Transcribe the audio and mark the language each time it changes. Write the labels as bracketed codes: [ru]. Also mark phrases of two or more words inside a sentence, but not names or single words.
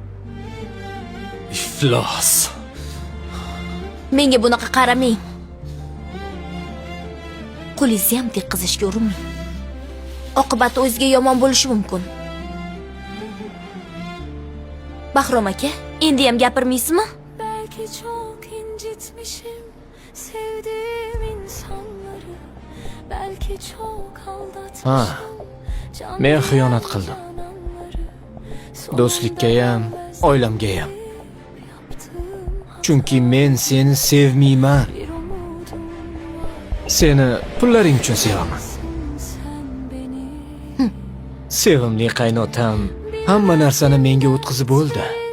[uz] Iflos. Menga bunaqa qaramang. Qo'lingizni ham tekkizishga urinmang. Oqibati o'ziga yomon bo'lishi mumkin. Bahrom aka, endi ham gapirmaysizmi? [tr] Belki çok incitmişim sevdiğim insanları. Belki çok aldatmışım. [uz] Men xiyonat qildim. Do'stlikka ham, oilamga ham. Chunki men seni sevmayman. Seni pullaring uchun sevaman. Sevimli qaynotam hamma narsani menga o'tkazib bo'ldi.